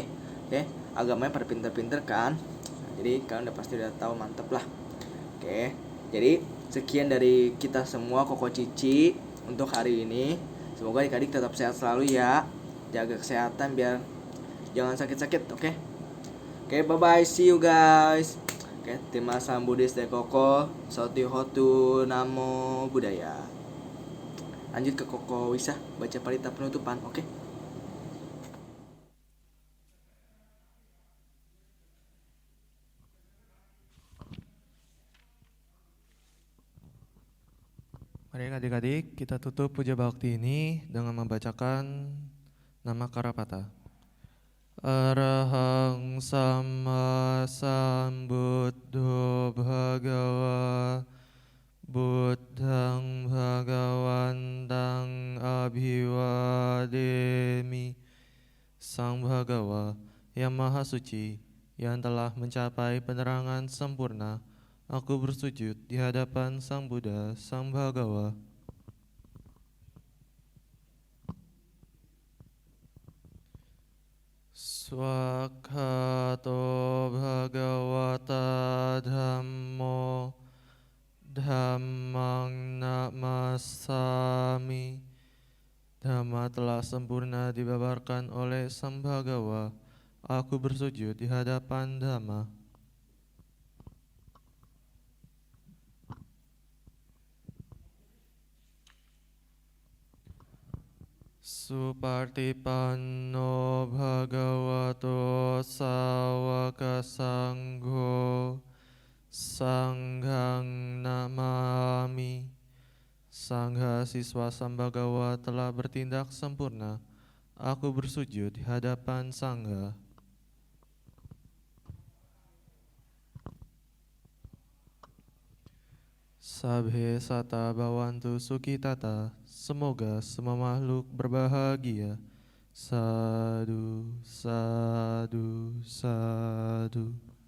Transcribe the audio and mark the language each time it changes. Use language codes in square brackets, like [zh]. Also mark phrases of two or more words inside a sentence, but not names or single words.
[id] Oke, agamanya pada pinter-pinter kan? Nah, jadi kalian udah pasti udah tahu, mantep lah. Oke, jadi sekian dari kita semua Koko Cici untuk hari ini. Semoga adik-adik tetap sehat selalu ya. Jaga kesehatan biar jangan sakit-sakit, oke? Oke, [en] bye-bye, see you guys. [id] Oke, terima kasih Buddhis dari Koko. [pi] Soti Hotu Namo Buddhaya. [id] Lanjut ke Koko Wisa, baca parita penutupan, oke? Mari adik-adik kita tutup puja bakti ini dengan membacakan nama Karapata. [pi] Arahang Sama Sambuddho Bhagawa Buddhang Bhagawantang Abhiwademi. [id] Sang Bhagawa yang Maha Suci, yang telah mencapai penerangan sempurna, aku bersujud di hadapan Sang Buddha, Sang Bhagawa. [pi] Swakhato Bhagavata Dhammo Dhammang Namasami. [id] Dhamma telah sempurna dibabarkan oleh Sang Bhagawa. Aku bersujud di hadapan Dhamma. [pi] Supartipanno Bhagavato Sawaka Sangho Sanghang Namami. [id] Sangha siswa Sambagawa telah bertindak sempurna. Aku bersujud di hadapan Sangha. [pi] Sabhe sata bawantu sukitata. [id] Semoga semua makhluk berbahagia. [pi] Sadu, sadu, sadu.